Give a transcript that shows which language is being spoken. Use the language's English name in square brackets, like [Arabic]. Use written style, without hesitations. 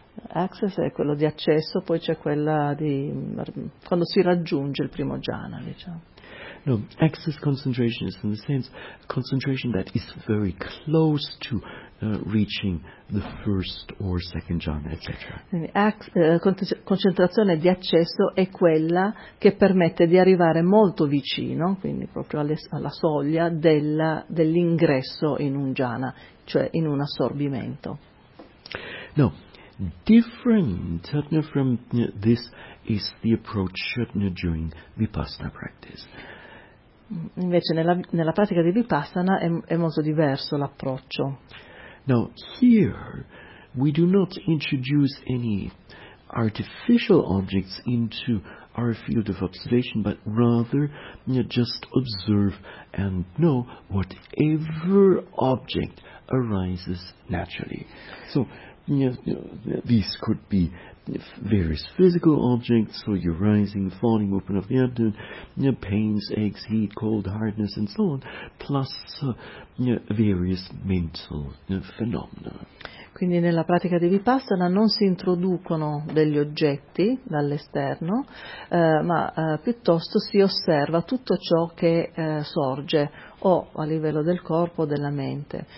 [Italian] Access è quello di accesso, poi c'è quella di quando si raggiunge il primo jhana, diciamo. [English] No, access concentration is in the sense concentration that is very close to reaching the first or second jhana, etc. [Italian] Concentrazione di accesso è quella che permette di arrivare molto vicino, quindi proprio alla soglia dell'ingresso in un jhana, cioè in un assorbimento. [English] No, different from this is the approach during vipassana practice. [Italian] Invece nella pratica di vipassana è molto diverso l'approccio. [English] Now here we do not introduce any artificial objects into our field of observation, but rather just observe and know whatever object arises naturally. So these could be various physical objects, so your rising, falling movement of the abdomen, pains, aches, heat, cold, hardness, and so on, plus various mental phenomena. [Italian] Quindi nella pratica di Vipassana non si introducono degli oggetti dall'esterno, ma piuttosto si osserva tutto ciò che sorge o a livello del corpo o della mente.